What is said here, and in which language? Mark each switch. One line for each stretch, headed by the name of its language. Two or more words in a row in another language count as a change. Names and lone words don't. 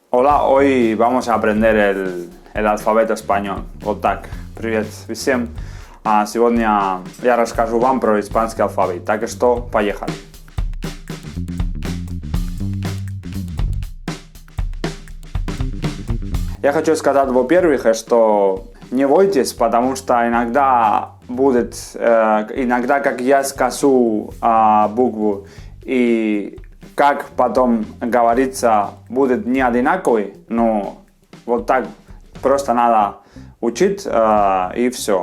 Spanish: Hola, hoy vamos a aprender el alfabeto español.
Russian: Вот так. Привет всем. Сегодня я расскажу вам про испанский алфавит. Так что, поехали. Я хочу сказать, во-первых, что не бойтесь, потому что иногда будет, как я скажу букву, и как потом говорится, будет не одинаковый, но вот так просто надо учить и все.